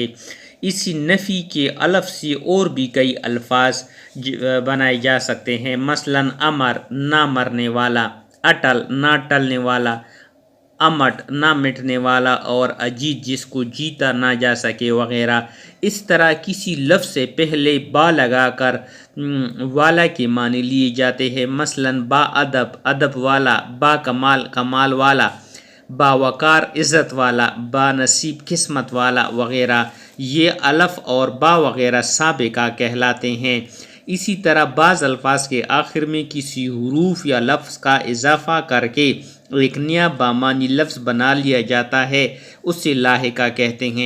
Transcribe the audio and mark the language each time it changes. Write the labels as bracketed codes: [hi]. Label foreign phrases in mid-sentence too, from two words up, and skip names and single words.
[ur] اسی نفی کے الف سے اور بھی کئی الفاظ بنائے جا سکتے ہیں، مثلاً امر نہ مرنے والا، اٹل نہ ٹلنے والا، امٹ نہ مٹنے والا اور اجیت جس کو جیتا نہ جا سکے وغیرہ۔ اس طرح کسی لفظ سے پہلے با لگا کر والا کے معنی لیے جاتے ہیں، مثلاً با ادب ادب والا، با کمال کمال والا، با وقار عزت والا، با نصیب قسمت والا وغیرہ۔ یہ الف اور با وغیرہ سابقہ کہلاتے ہیں۔ اسی طرح بعض الفاظ کے آخر میں کسی حروف یا لفظ کا اضافہ کر کے ایک نیا بامعنی لفظ بنا لیا جاتا ہے، اسے لاحقہ کہتے ہیں۔